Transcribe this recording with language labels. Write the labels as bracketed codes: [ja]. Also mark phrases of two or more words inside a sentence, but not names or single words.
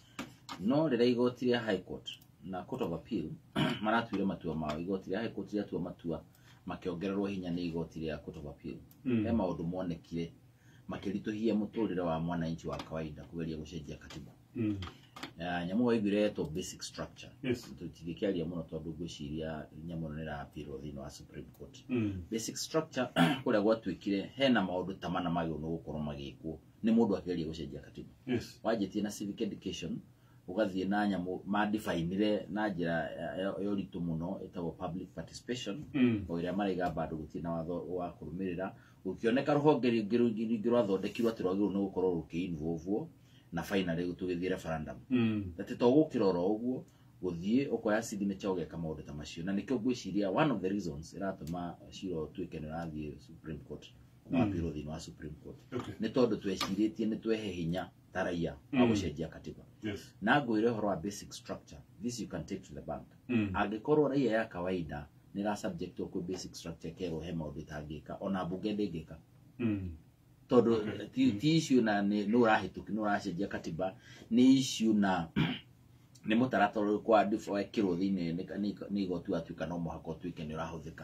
[ki] No rĩrĩa igoti rĩa High Court na Court of Appeal maratuire matua mao, igoti rĩa High Court rĩatua matua makiongererwo hinya nĩ igoti rĩa Court of Appeal. He maundu monekire makĩritũhia mũtũrĩre wa [sw] mwananchi wa kawaida [ki] kugeria gũcenjia katiba. Nyamu waiguire to [en] basic structure. [ki] Yes. Tũtingĩkĩaria mũno tondũ ngwĩciria nyamu nĩ ĩrapirwo thĩinĩ wa Supreme Court. [en] Basic structure [ki] kũrĩa gwatuĩkire hena maũndũ ta mana magĩrĩirwo nĩ gũkorwo magĩkwo nĩ mũndũ akĩgeria gũcenjia katiba. Yes. Wanjĩtie na [en] civic education [ki] ugathiĩ na nyamu ma-define na njĩra ya ũritũ mũno ĩtagwo [en] public participation [ki] o ĩrĩa maraiga bado gũtirĩ na watho wa kũrũmĩrĩra gũkĩoneka rũhonge rũngĩ rwathondekirwo atĩ rwagĩrĩirwo nĩ gũkorwo rũkĩ-involve na finally tũgĩthiĩ referendum. Atĩ to gũkĩrora ũguo gũthiĩ ũkoya signature ũgeka maũndũ ta macio na nĩkĩo ngwĩciria [en] one of the reasons [ki] ĩratũma cira ũtuĩke nĩ ũrathiĩ Supreme Court na wapirwo thĩinĩ wa Supreme Court nĩ tondũ twecirĩtie nĩ twehe hinya ta raia wa gũcenjia katiba. Na ngwĩre ũhoro wa [en] basic structure, this you can take to the bank. [ki] Angĩkorwo [sw] raia ya kawaida [ki] nĩ ra subject kwĩ [en] basic structure [ki] kerwo he maũndũ itangĩka ona mbunge ndĩngĩka. Tondũ ti issue na nĩ ũrahĩtũki nĩ ũracenjia katiba, nĩ issue na nĩ mũtaratara kwa wekĩrwo thĩinĩ nĩ igoti watuĩka no mũhaka ũtuĩke nĩ ũrahũthĩka.